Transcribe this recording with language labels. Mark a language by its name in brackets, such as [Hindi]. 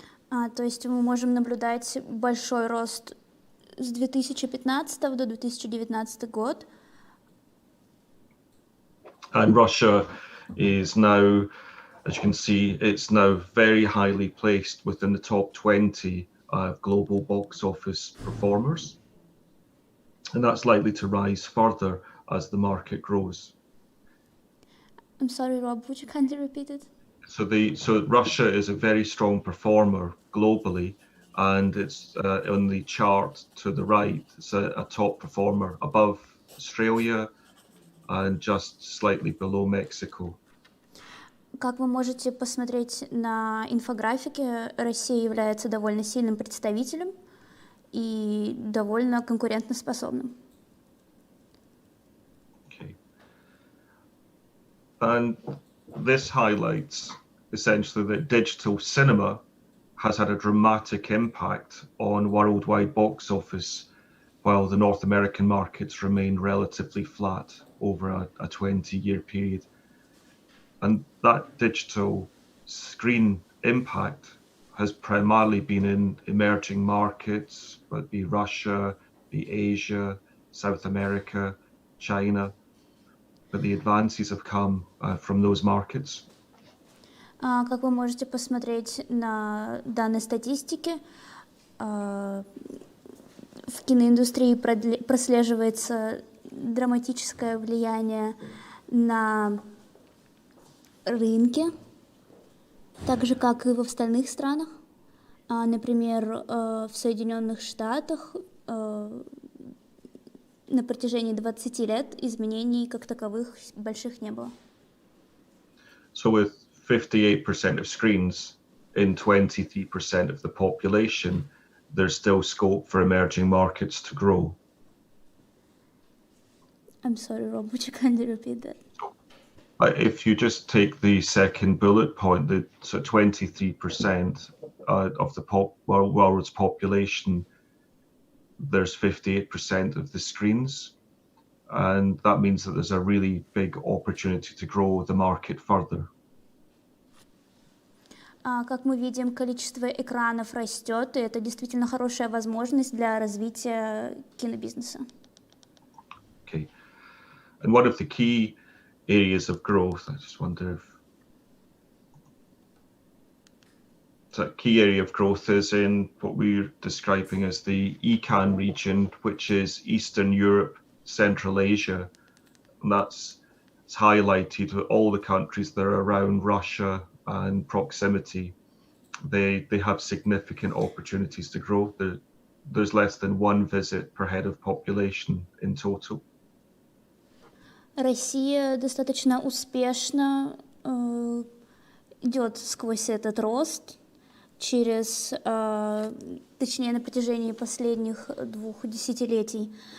[Russian] То есть мы можем наблюдать большой рост с 2015 до 2019 год. [English] And Russia is now, as you can see, it's now very highly placed within the top 20 global box office performers. And that's likely to rise further as the market grows. I'm sorry, Rob, would you kindly repeat it? So Russia is a very strong performer globally, and it's on the chart to the right. It's a top performer above Australia and just slightly below Mexico. [Russian] Как вы можете посмотреть на инфографике, Россия является довольно сильным представителем и довольно конкурентоспособным. [English] Okay. And this highlights essentially that digital cinema has had a dramatic impact on worldwide box office, while the North American markets remain relatively flat over a 20-year period. And that digital screen impact has primarily been in emerging markets, whether it be Russia, be Asia, South America, China, but the advances have come from those markets. [Russian] Как вы можете посмотреть на данные статистики, в киноиндустрии прослеживается драматическое влияние на рынке, так же, как и в остальных странах. Например, в Соединенных Штатах на протяжении 20 лет изменений как таковых больших не было. [English] So with 58% of screens in 23% of the population, there's still scope for emerging markets to grow. I'm sorry, Rob, would you kindly repeat that? If you just take the second bullet point, so 23% of the world's population, there's 58% of the screens, and that means that there's a really big opportunity to grow the market further. [Russian] Как мы видим, количество экранов растет, и это действительно хорошая возможность для развития кинобизнеса. [English] Okay, and one of the key areas of growth, I just wonder if a key area of growth is in what we're describing as the ECAN region, which is Eastern Europe, Central Asia, and it's highlighted with all the countries that are around Russia and proximity. They have significant opportunities to grow. There's less than one visit per head of population in total. [Russian] Россия достаточно успешно идет сквозь этот рост точнее, на протяжении последних 2 десятилетий.